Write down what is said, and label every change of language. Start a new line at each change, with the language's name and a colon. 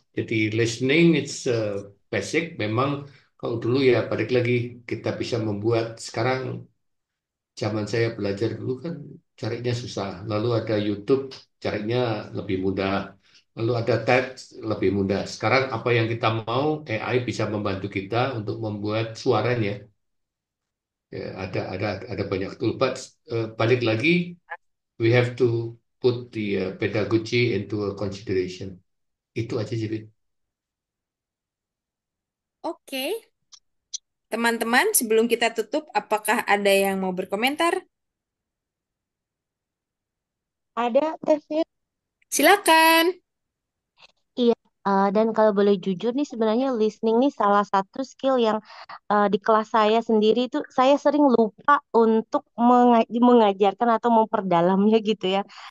Indonesian: Jadi
English: listening it's basic.
Indonesian: Memang kalau dulu ya balik lagi kita bisa membuat. Sekarang zaman saya belajar dulu kan carinya susah. Lalu ada YouTube carinya lebih mudah. Lalu ada TED lebih mudah. Sekarang apa yang kita mau AI bisa membantu kita untuk membuat suaranya. Ya, ada banyak tool.
English: But
Indonesian: balik lagi
English: we have to put the pedagogy into a consideration.
Indonesian: Itu aja sih. Vin. Oke, teman-teman, sebelum kita tutup, apakah ada yang mau berkomentar? Ada tesnya. Silakan. Iya, dan kalau boleh jujur nih sebenarnya listening nih salah satu skill yang di kelas saya sendiri itu saya sering lupa untuk mengajarkan atau memperdalamnya gitu ya.